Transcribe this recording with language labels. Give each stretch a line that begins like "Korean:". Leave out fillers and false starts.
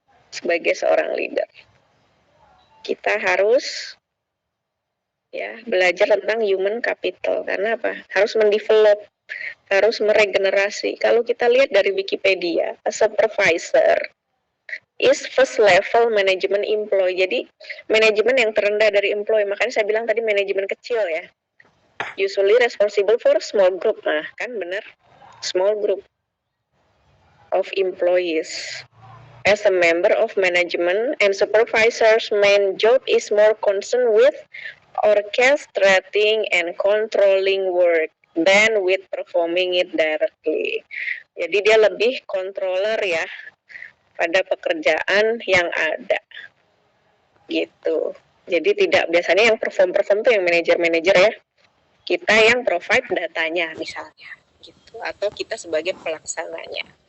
Indonesian: Sebagai seorang leader, kita harus ya belajar tentang human capital. Karena apa? Harus mendevelop, harus meregenerasi. Kalau kita lihat dari
English: Wikipedia, a supervisor is first level management employee.
Indonesian: Jadi manajemen yang terendah dari employee. Makanya saya bilang tadi manajemen kecil ya.
English: Usually responsible for small group.
Indonesian: Nah, kan benar.
English: Small group of employees. As a member of management and supervisor's main job is more concerned with orchestrating and controlling work than with performing it directly.
Indonesian: Jadi dia lebih controller ya pada pekerjaan yang ada. Gitu. Jadi tidak, biasanya yang perform tuh yang manajer-manajer ya. Kita yang provide datanya misalnya gitu, atau kita sebagai pelaksananya.